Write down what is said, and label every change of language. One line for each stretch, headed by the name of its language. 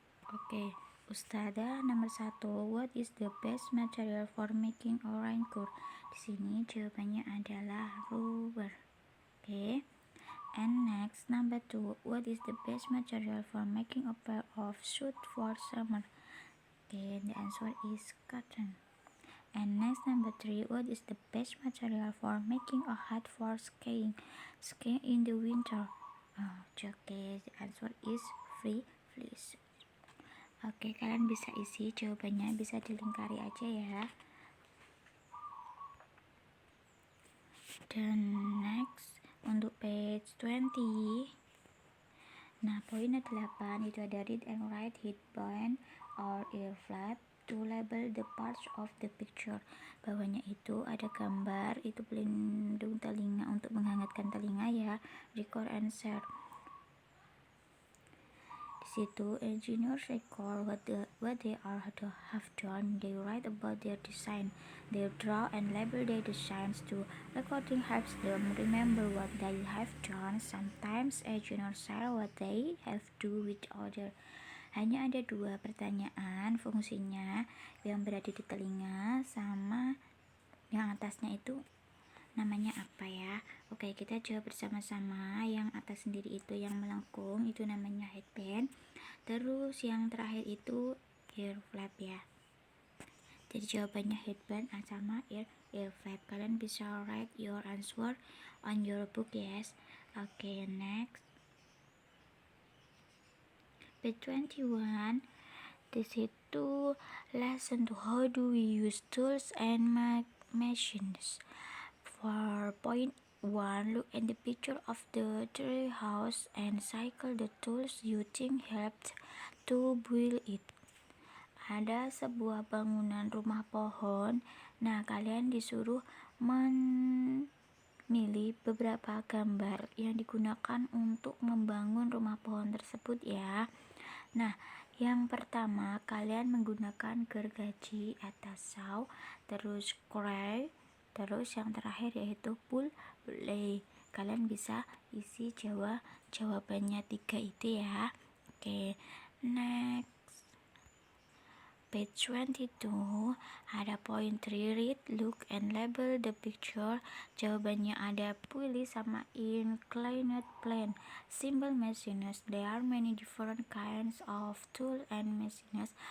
Indonesian: Oke, Ustadzah nomor 1,
English: what is the best material for making a raincoat?
Indonesian: Di sini jawabannya adalah rubber.
English: Okay, and next number 2, what is the best material for making a pair of shoes for summer? Okay, the answer is cotton. And next number 3, what is the best material for making a hat for skiing in the winter? Okay, the answer is fleece.
Indonesian: Oke, kalian bisa isi jawabannya, bisa dilingkari aja ya. Dan next untuk page 20. Nah, poin 8 itu ada
English: read and write headband or ear flap to label the parts of the picture.
Indonesian: Bawahnya itu ada gambar, itu pelindung telinga untuk menghangatkan telinga ya.
English: Record and share.
Indonesian: Di situ
English: engineers record what they have done. They write about their design. They draw and label their designs too. Recording helps them remember what they have done. Sometimes engineers share what they have do with others.
Indonesian: Hanya ada 2 pertanyaan, fungsinya yang berada di telinga sama yang atasnya itu namanya apa ya. Oke, kita jawab bersama-sama. Yang atas sendiri itu yang melengkung itu namanya headband. Terus yang terakhir itu ear flap ya. Jadi jawabannya headband sama ear flap. Kalian bisa
English: write your answer on your book, yes. Oke, next page 21. to lesson to how do we use tools and machines. For point 1, look at the picture of the tree house and cycle the tools you think helped to build it.
Indonesian: Ada sebuah bangunan rumah pohon. Nah, kalian disuruh memilih beberapa gambar yang digunakan untuk membangun rumah pohon tersebut ya. Nah, yang pertama kalian menggunakan gergaji atau saw, terus cray, terus yang terakhir yaitu pulley. Kalian bisa isi jawabannya 3 itu ya. Oke, next. Page 22, ada point 3, read, look, and label the picture. Jawabannya ada pulley sama inclined plane.
English: Simple machines, there are many different kinds of tool and machines.